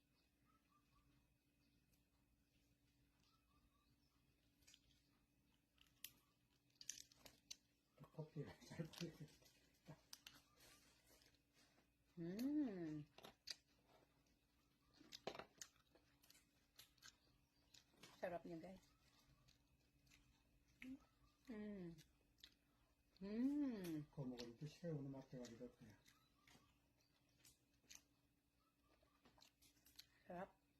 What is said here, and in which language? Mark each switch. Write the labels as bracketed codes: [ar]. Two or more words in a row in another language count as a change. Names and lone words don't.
[tl] Kopya. Sarap niya guys. [id] Kau mau itu sih, udah mati lagi dok ya. [tl] Sarap.